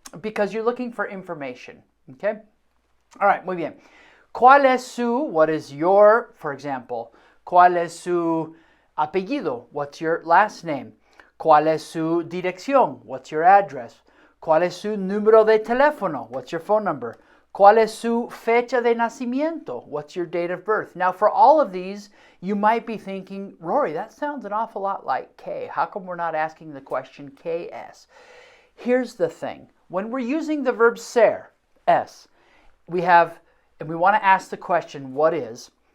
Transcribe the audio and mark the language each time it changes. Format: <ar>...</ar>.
<en>Because you're looking for information, okay? All right,</en> <es>muy bien. ¿Cuál es su,</es> <en>what is your, for example,</en> <es>¿cuál es su apellido?</es> <en>What's your last name?</en> <es>¿Cuál es su dirección?</es> <en>What's your address?</en> <es>¿Cuál es su número de teléfono?</es> <en>What's your phone number?</en> <es>¿Cuál es su fecha de nacimiento?</es> <en>What's your date of birth? Now, for all of these, you might be thinking, Rory, that sounds an awful lot like K. How come we're not asking the question KS? Here's the thing. When we're using the verb ser, S, we want to ask the question, what is?</en>